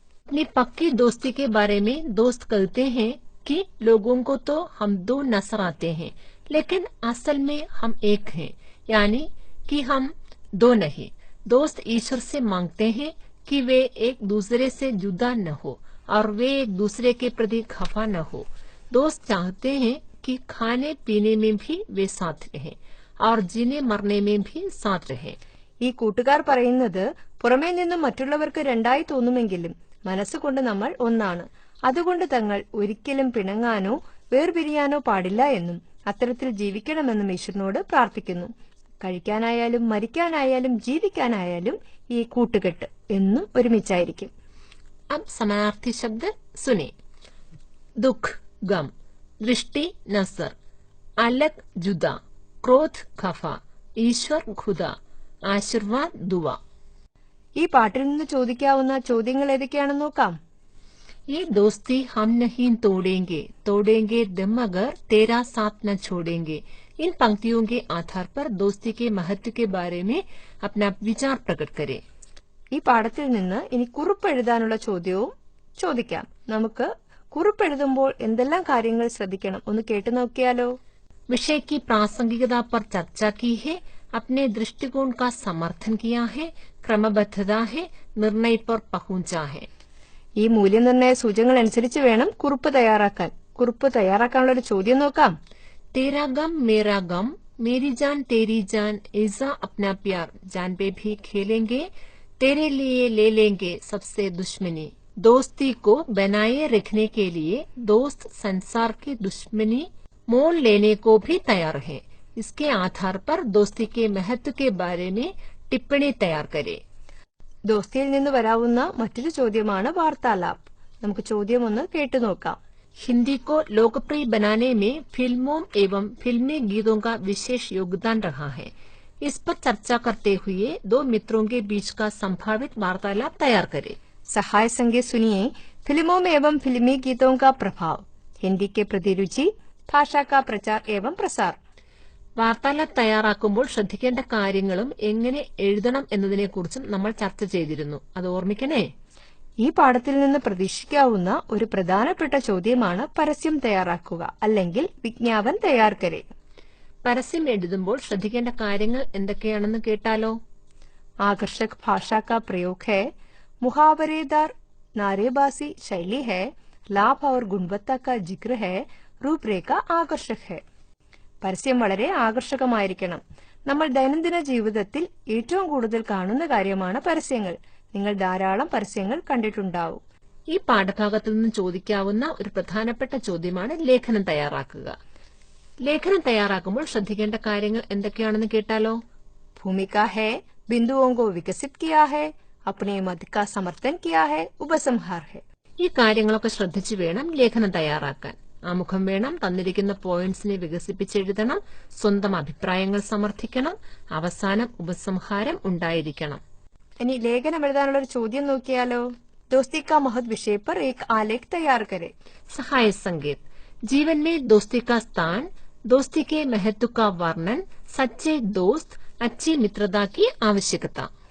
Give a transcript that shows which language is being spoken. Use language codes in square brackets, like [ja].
[hi] अपनी पक्की दोस्ती के बारे में दोस्त कहते हैं कि लोगों को तो हम दो नजर आते हैं, लेकिन असल में हम एक हैं, यानी कि हम दो नहीं. दोस्त ईश्वर से मांगते हैं कि वे एक दूसरे से जुदा न हो और वे एक दूसरे के प्रति खफा न हो. दोस्त चाहते हैं कि खाने पीने में भी वे साथ रहें और जीने मरने में भी साथ रहें. [ml] ഈ കൂട്ടുകാർ പറയുന്നത് പുറമേ നിന്നും മറ്റുള്ളവർക്ക് രണ്ടായി തോന്നുമെങ്കിലും മനസ്സുകൊണ്ട് നമ്മൾ ഒന്നാണ്. അതുകൊണ്ട് തങ്ങൾ ഒരിക്കലും പിണങ്ങാനോ വേർപിരിയാനോ പാടില്ല എന്നും അത്തരത്തിൽ ജീവിക്കണമെന്നും ഈശ്വരനോട് പ്രാർത്ഥിക്കുന്നു. കഴിക്കാനായാലും മരിക്കാനായാലും ജീവിക്കാനായാലും ഈ കൂട്ടുകെട്ട് എന്നും ഒരുമിച്ചായിരിക്കും. [hi] अब समानार्थी शब्द सुने. दुख गम, दृष्टि नजर, अलग जुदा, क्रोध खफा, ईश्वर खुदा, आशीर्वाद दुआ. [ml] ഈ പാട്ടിൽ നിന്ന് ചോദിക്കാവുന്ന ചോദ്യങ്ങൾ ഏതൊക്കെയാണെന്ന് നോക്കാം. [hi] ये दोस्ती हम नहीं तोड़ेंगे, तोड़ेंगे दम अगर तेरा साथ न छोड़ेंगे. इन पंक्तियों के आधार पर दोस्ती के महत्व के बारे में अपना विचार प्रकट करें. [ml] ഈ പാഠത്തിൽ നിന്ന് ഇനി കുറിപ്പ് എഴുതാനുള്ള ചോദ്യവും ചോദിക്കാം. നമുക്ക് കുറിപ്പ് എഴുതുമ്പോൾ എന്തെല്ലാം കാര്യങ്ങൾ ശ്രദ്ധിക്കണം ഒന്ന് കേട്ടു നോക്കിയാലോ? [hi] विषय की प्रासंगिकता पर चर्चा की है, अपने दृष्टिकोण का समर्थन किया है, क्रमबद्धता है, निर्णय पर पहुंचा है. [ml] ഈ മൂല്യനിർണ്ണയ സൂചകങ്ങൾ അനുസരിച്ച് വേണം കുറിപ്പ് തയ്യാറാക്കാൻ. കുറിപ്പ് തയ്യാറാക്കാനുള്ള ഒരു ചോദ്യം നോക്കാം. [hi] तेरा गम मेरा गम, मेरी जान तेरी जान, ऐसा अपना प्यार, जान पे भी खेलेंगे, तेरे लिए ले लेंगे सबसे दुश्मनी. दोस्ती को बनाए रखने के लिए दोस्त संसार की दुश्मनी मोल लेने को भी तैयार है. इसके आधार पर दोस्ती के महत्व के बारे में टिप्पणी तैयार करें. [ml] ദോസ്തിയിൽ നിന്ന് വരാവുന്ന മറ്റൊരു ചോദ്യമാണ് വാർത്താലാപ്. നമുക്ക് ചോദ്യം ഒന്ന് കേട്ടു നോക്കാം. [hi] हिंदी को लोकप्रिय बनाने में फिल्मों एवं फिल्मी गीतों का विशेष योगदान रहा है. इस पर चर्चा करते हुए दो मित्रों के बीच का संभावित वार्तालाप तैयार करें. सहाय संगीत सुनिए. फिल्मों में एवं फिल्मी गीतों का प्रभाव, हिंदी के प्रति रुचि, ഭാഷാ का प्रचार एवं प्रसार. [ml] വാർത്താലാപ് തയ്യാറാക്കുമ്പോൾ ശ്രദ്ധിക്കേണ്ട കാര്യങ്ങളും എങ്ങനെ എഴുതണം എന്നതിനെക്കുറിച്ചും നമ്മൾ ചർച്ച ചെയ്തിരുന്നു. അത് ഓർമ്മിക്കണേ. ഈ പാഠത്തിൽ നിന്ന് പ്രതീക്ഷിക്കാവുന്ന ഒരു പ്രധാനപ്പെട്ട ചോദ്യമാണ് പരസ്യം തയ്യാറാക്കുക അല്ലെങ്കിൽ [hi] വിജ്ഞാപൻ തയ്യാർ കരേ. [ml] പരസ്യം എഴുതുമ്പോൾ ശ്രദ്ധിക്കേണ്ട കാര്യങ്ങൾ എന്തൊക്കെയാണെന്ന് കേട്ടാലോ? [hi] आकर्षक भाषा का प्रयोग है, मुहावरेदार नारेबाजी शैली है, लाभ और गुणवत्ता का जिक्र है, रूपरेഖ ആകർഷക് है. [ml] പരസ്യം വളരെ ആകർഷകമായിരിക്കണം. നമ്മൾ ദൈനംദിന ജീവിതത്തിൽ ഏറ്റവും കൂടുതൽ കാണുന്ന കാര്യമാണ് പരസ്യങ്ങൾ. നിങ്ങൾ ധാരാളം പരസ്യങ്ങൾ കണ്ടിട്ടുണ്ടാവും. ഈ പാഠഭാഗത്തു നിന്ന് ചോദിക്കാവുന്ന ഒരു പ്രധാനപ്പെട്ട ചോദ്യമാണ് ലേഖനം തയ്യാറാക്കുക. ലേഖനം തയ്യാറാക്കുമ്പോൾ ശ്രദ്ധിക്കേണ്ട കാര്യങ്ങൾ എന്തൊക്കെയാണെന്ന് കേട്ടാലോ? [hi] भूमिका है, बिंदुओं को विकसित किया है, अपने मत का समर्थन किया है, उपसंहार है. [ml] ഈ കാര്യങ്ങളൊക്കെ ശ്രദ്ധിച്ചു വേണം ലേഖനം തയ്യാറാക്കാൻ. ആമുഖം വേണം, തന്നിരിക്കുന്ന പോയിന്റ്സിനെ വികസിപ്പിച്ചെഴുതണം, സ്വന്തം അഭിപ്രായങ്ങൾ സമർത്ഥിക്കണം, അവസാനം ഉപസംഹാരം ഉണ്ടായിരിക്കണം. ഇനി ലേഖനം എഴുതാനുള്ള ഒരു ചോദ്യം നോക്കിയാലോ. [hi] दोस्ती का महत्व विषय पर एक आलेख तैयार करें. सहाय संकेत. जीवन में दोस्ती का स्थान, दोस्ती के महत्व का वर्णन, सच्चे दोस्त, अच्छी मित्रता की आवश्यकता.